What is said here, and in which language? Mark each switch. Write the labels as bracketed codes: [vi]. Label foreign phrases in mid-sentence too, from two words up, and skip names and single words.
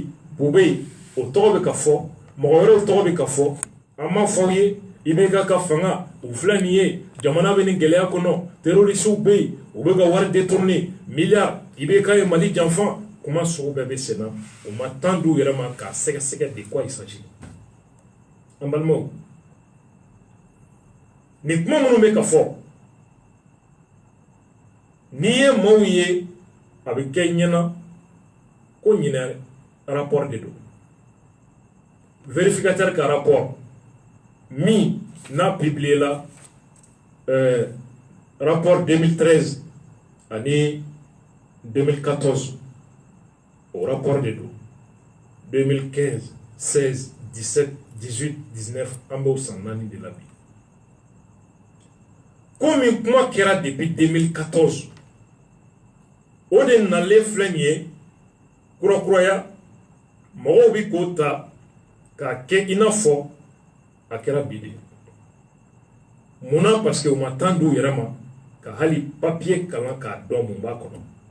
[bm] Bube ye o tɔgɔ bɛ ka fɔ mɔgɔ wɛrɛw tɔgɔ bɛ ka fɔ an m'a fɔ aw ye IBK ka fanga u filɛ nin ye jamana bɛ nin gɛlɛya kɔnɔ terrorisiw bɛ yen u bɛ ka wari détourner milliard IBK ye Mali janfa kuma sugu bɛɛ bɛ sen na o ma temps d'u yɛrɛ ma k'a sɛgɛsɛgɛ [fr] de quoi il s'agit [bm] an balimaw nin kuma minnu bɛ ka fɔ n'i ye maaw ye a bɛ kɛ ɲɛna ko ɲinɛ rapport de don vérificateur ka rapport min n'a publié la rapport 2013 ani 2014 [fr] au rapport de dos [bm] 2015 16 17 18 19 an b'o san naani de la bi komi kuma kɛra depuis 2014 o de nalen filɛ nin ye kurakuraya mɔgɔw bi k'o ta k'a kɛ i n'a fɔ a kɛra bi de munna parce que u ma temps d'u yɛrɛ ma ka hali papier kalan k'a dɔn mun b'a kɔnɔ